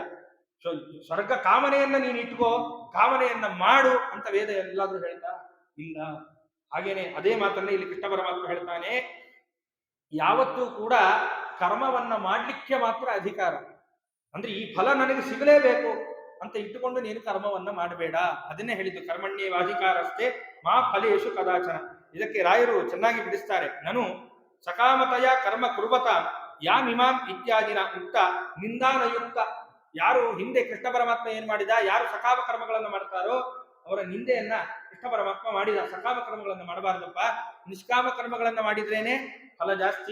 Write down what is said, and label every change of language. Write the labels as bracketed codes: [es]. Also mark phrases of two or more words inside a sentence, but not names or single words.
[kn] ಸ್ವರ್ಗ ಕಾಮನೆಯನ್ನ ನೀನು ಇಟ್ಕೋ, ಕಾಮನೆಯನ್ನ ಮಾಡು ಅಂತ ವೇದ ಎಲ್ಲಾದ್ರೂ ಹೇಳ್ತಾ ಇಲ್ಲ. ಹಾಗೇನೆ ಅದೇ ಮಾತನ್ನ ಇಲ್ಲಿ ಕೃಷ್ಣ ಪರಮಾತ್ಮ ಹೇಳ್ತಾನೆ, ಯಾವತ್ತೂ ಕೂಡ ಕರ್ಮವನ್ನ ಮಾಡ್ಲಿಕ್ಕೆ ಮಾತ್ರ ಅಧಿಕಾರ. ಅಂದ್ರೆ ಈ ಫಲ ನನಗೆ ಸಿಗಲೇಬೇಕು ಅಂತ ಇಟ್ಟುಕೊಂಡು ನೀನು ಕರ್ಮವನ್ನ ಮಾಡಬೇಡ. ಅದನ್ನೇ ಹೇಳಿದ್ದು [sa] ಕರ್ಮಣ್ಯೇವಾಧಿಕಾರಸ್ಥೆ ಮಾ ಫಲೇಶು ಕದಾಚನ. [kn] ಇದಕ್ಕೆ ರಾಯರು ಚೆನ್ನಾಗಿ ಬಿಡಿಸ್ತಾರೆ. [sa] ನಾನು ಸಕಾಮತಯ ಕರ್ಮ ಕುರ್ವತ ಯಾಮಿಮಾಂ ಇತ್ಯಾದಿನ ಉಕ್ತ ನಿಂದಾನಯುಕ್ತ. [kn] ಯಾರು ಹಿಂದೆ ಕೃಷ್ಣ ಪರಮಾತ್ಮ ಏನ್ ಮಾಡಿದ, ಯಾರು ಸಕಾಮ ಕರ್ಮಗಳನ್ನು ಮಾಡ್ತಾರೋ ಅವರ ನಿಂದೆಯನ್ನ ಕೃಷ್ಣ ಪರಮಾತ್ಮ ಮಾಡಿದ. ಸಕಾಮ ಕರ್ಮಗಳನ್ನು ಮಾಡಬಾರ್ದಪ್ಪ, ನಿಷ್ಕಾಮ ಕರ್ಮಗಳನ್ನ ಮಾಡಿದ್ರೇನೆ ಫಲ ಜಾಸ್ತಿ.